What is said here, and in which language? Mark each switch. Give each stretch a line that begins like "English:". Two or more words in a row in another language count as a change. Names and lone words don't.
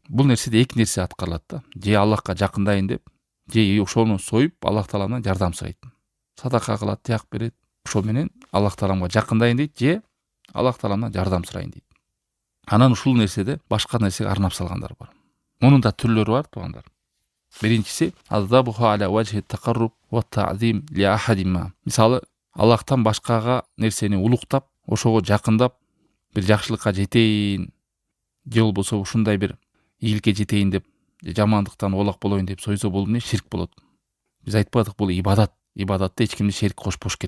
Kyrgyz: Бул нерседе эки нерсе аткарылат да. Же Аллахка жакындайын деп, же ошону союп Аллах Тааламдан жардам сурайт. Садака кылат, тияк берет. Ошол менен Аллах Тааламга жакындайын дейт, же Аллах Тааламдан жардам сурайын дейт. Анан ушул нерседе башка нерсеге арнап салгандар бар. Мунун да түрлөрү бар туугандар.
Arabic: Биринчиси الذبح على وجه تقرب وتعظيم لأحد.
Kyrgyz: Мисалы, Аллахтан башкага нерсени улуктап, ошого жакындап, бир жакшылыкка жетейин, же болбосо ушундай бир ийгиликке жетейин деп, жамандыктан оолак болоюн деп сойсо бул эмне? Ширк болот. Биз айтпадык, бул ибадат. Ибадатта эч кимди шерик кошпош керек.